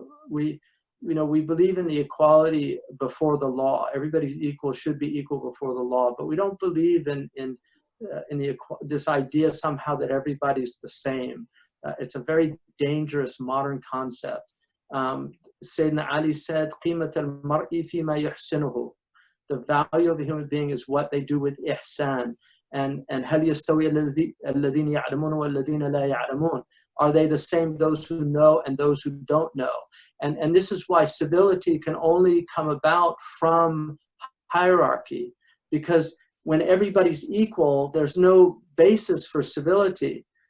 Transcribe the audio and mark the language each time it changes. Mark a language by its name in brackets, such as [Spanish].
[English] We believe in the equality before the law. Everybody's equal, should be equal before the law, but we don't believe in this idea somehow that everybody's the same. It's a very dangerous modern concept. Sayyidina Ali said, [Arabic] قِيمَةَ الْمَرْءِ فِي مَا يُحْسِنُهُ. [English] The value of a human being is what they do with ihsan. [Arabic] And هَلْ يَسْتَوِي الَّذِينَ يَعْلَمُونَ وَالَّذِينَ لَا يَعْلَمُونَ. [English] Are they the same, those who know and those who don't know? And this is why civility can only come about from hierarchy, because when everybody's equal, there's no basis for civility.